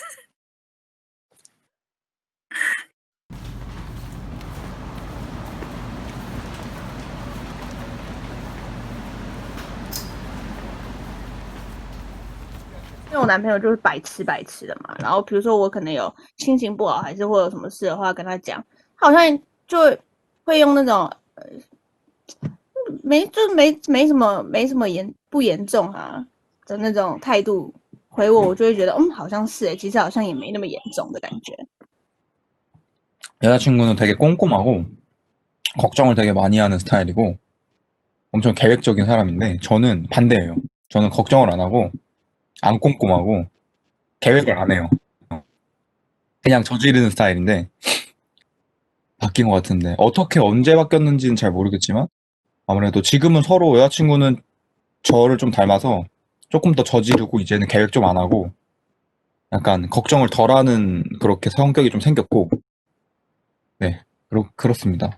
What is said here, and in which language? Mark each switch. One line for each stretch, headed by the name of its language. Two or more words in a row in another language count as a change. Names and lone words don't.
Chinese: 因为我男朋友就是白痴白痴的嘛，然后比如说我可能有心情不好，还是会有什么事的话跟他讲，他好像就会用那种没什么不严重啊的那种态度回我，我就会觉得好像是其实好像也没那么严重的感觉。
Korean: 여자친구는 되게 꼼꼼하고 걱정을 되게 많이 하는 스타일이고 엄청 계획적인 사람인데 저는 반대예요. 저는 걱정을 안 하고 안 꼼꼼하고 계획을 안 해요. 그냥 저지르는 스타일인데 바뀐 것 같은데 어떻게 언제 바뀌었는지는 잘 모르겠지만 아무래도 지금은 서로 여자친구는 저를 좀 닮아서 조금 더 저지르고 이제는 계획 좀 안 하고 약간 걱정을 덜하는 그렇게 성격이 좀 생겼고 네 그렇습니다.